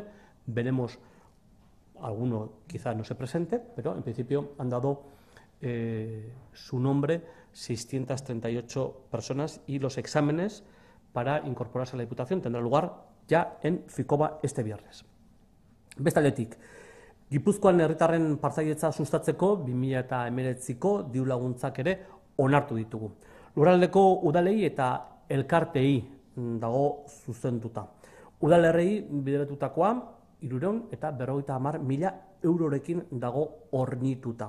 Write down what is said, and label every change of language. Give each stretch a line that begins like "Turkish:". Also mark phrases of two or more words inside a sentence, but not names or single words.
Spanish: Veremos, alguno quizá no se presente, pero en principio han dado su nombre 638 personas y los exámenes para incorporarse a la Diputación tendrán lugar ya en Ficoba este viernes.
Basque: Bestaldetik, Gipuzkoan herritarren partaidetza sustatzeko 2019ko diru-laguntzak ere onartu ditugu. Lurraldeko udalei eta elkartei dago zuzenduta. Udalerrei bideratutakoa 350.000 eurorekin dago hornituta.